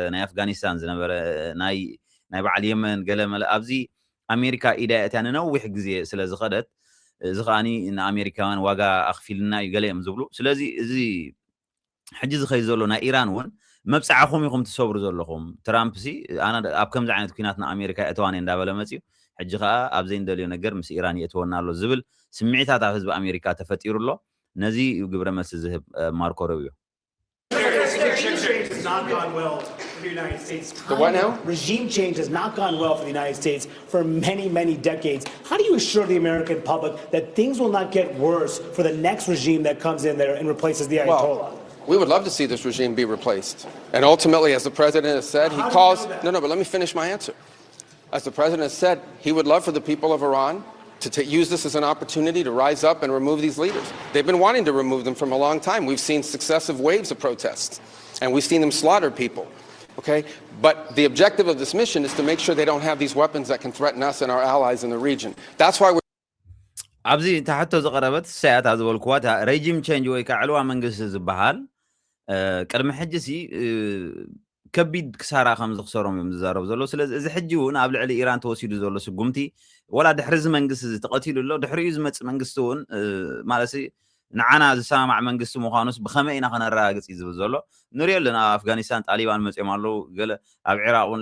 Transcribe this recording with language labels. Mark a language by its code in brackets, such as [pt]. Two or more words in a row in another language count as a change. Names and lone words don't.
[ti] ናይ ኣፍጋኒስታን ዝነበረ ናይ በዓል የመን ገለ መለ ኣብዚ ኣሜሪካ ኢዳያትያ ንነዊሕ ግዜ ስለ ዝኸደት እዚ ከዓኒ ንኣሜሪካውያን ዋጋ ኣኽፊልና እዩ ገለ እዮም ዝብሉ ስለዚ እዚ ሕጂ ዝኸይድ ዘሎ ናይ ኢራን እውን መብፃዕኹም ኢኹም ትሰብሩ ዘለኹም ትራምፕ ሲ ኣነ ኣብ ከምዚ ዓይነት ኩናት ንኣሜሪካ እተዋነ እንዳበለ መፅዩ ሕጂ ከዓ ኣብ ዘይንደልዮ ነገር ምስ ኢራን የእትወና ኣሎ ዝብል ስምዒታት ኣብ ህዝቢ ኣሜሪካ ተፈጢሩ ኣሎ ነዚ ግብረ መልሲ ዝህብ ማርኮ ሩቢዮ [en] the United States. The what now? Regime change has not gone well for the United States for many, many decades. How do you assure the American public that things will not get worse for the next regime that comes in there and replaces the Ayatollah? We would love to see this regime be replaced. And ultimately, as the president has said, he calls... No, but let me finish my answer. As the president has said, he would love for the people of Iran to use this as an opportunity to rise up and remove these leaders. They've been wanting to remove them from a long time. We've seen successive waves of protests, and we've seen them slaughter people. Okay? But the objective of this mission is to make sure they don't have these weapons that can threaten us and our allies in the region. That's why we're... [ti] ኣብዚ ተሕቶ ዝቐረበት ሳያት ዝበልክዋ [en] regime change [ti] ወይ ከዓ ዕልዋ መንግስቲ ዝበሃል ቅድሚ ሕጂ ሲ ከቢድ ክሳራ ከም ዝኽሰሮም እዮም ዝዛረቡ ዘሎ ስለዚ እዚ ሕጂ እውን ኣብ ልዕሊ ኢራን ተወሲዱ ዘሎ ስጉምቲ ወላ ድሕሪ እዚ መንግስቲ ተቐቲሉ ኣሎ ድሕሪኡ ዝመፅእ መንግስቲ እውን ማለት ንዓና ዝሰማማዕ መንግስቲ ምዃኑስ ብኸመይ ኢና ከነረጋግፅ እዩ ዝብል ዘሎ ንሪኦ ኣለና ኣፍጋኒስታን ጣሊባን መፅኦም ኣለዉ ገለ ኣብ ዕራቅ እውን